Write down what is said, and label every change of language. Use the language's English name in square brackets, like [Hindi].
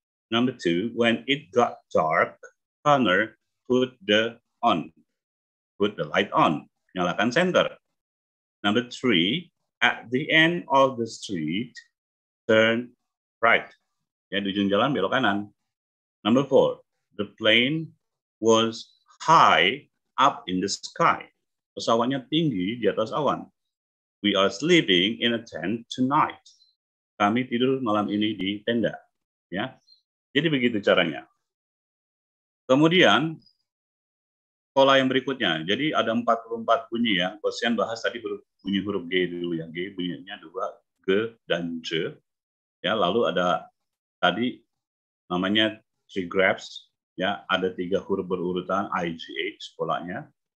[English] Number 2, when it got dark, Connor put the light on. [Indonesian] Nyalakan senter. [English] Number 3, at the end of the street, turn right. [Indonesian] Ya, di ujung jalan belok kanan. [English] Number 4, the plane was high up in the sky. [Indonesian] Pesawatnya tinggi di atas awan. [English] We are sleeping in a tent tonight. [Indonesian] Kami tidur malam ini di tenda. Ya, jadi begitu caranya. Kemudian pola yang berikutnya. Jadi ada 44 bunyi ya. Koesian bahas tadi bunyi huruf G dulu ya. G bunyinya 2, G dan J. Ya, lalu ada tadi namanya trigraphs ya, ada 3 huruf berurutan IGH polanya.